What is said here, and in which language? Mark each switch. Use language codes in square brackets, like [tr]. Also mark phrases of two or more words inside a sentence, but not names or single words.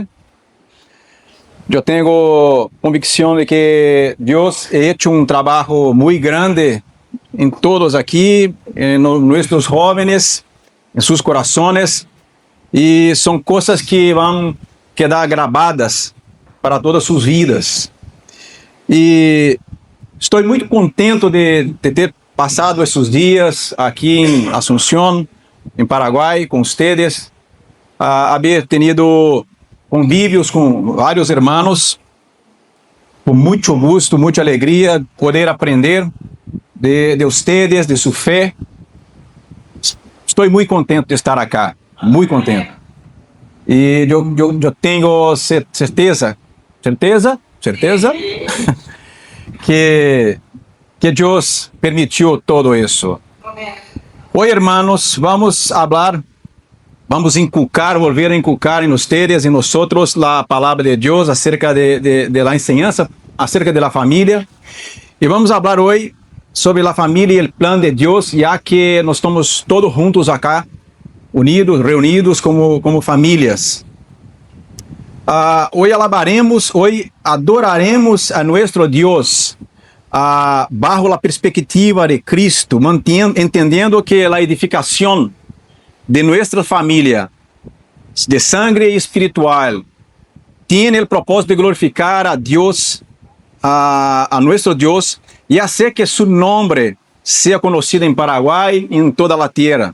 [es] Yo tengo convicción de que Dios ha hecho un trabajo muy grande en todos aquí, en nuestros jóvenes, en sus corazones, y son cosas que van a quedar grabadas para todas sus vidas. Y estoy muy contento de [pt] ter pasado esses dias aqui em Asunción, em Paraguai, com ustedes, [es] haber tenido [pt] convívios com vários hermanos, com muito gosto, muita alegria, [es] poder aprender de ustedes, [pt] de sua fé. Estou muito contente de estar aqui, muito contente. E eu tenho certeza que Deus permitiu todo isso. Hoje, hermanos, vamos inculcar, [es] volver a inculcar [pt] em ustedes e nosotros a palavra de Deus [es] acerca de la enseñanza, acerca de la família. [pt] E vamos falar hoje sobre a família e o plano de Deus, já que nós estamos todos juntos acá, unidos, reunidos como famílias. Hoje alabaremos, hoje adoraremos a nosso Deus bajo a perspectiva de Cristo, entendendo que a edificação de nossa família de sangre espiritual tem o propósito de glorificar a Deus, a nosso Deus, e fazer que seu nome seja conhecido em Paraguai e em toda a terra.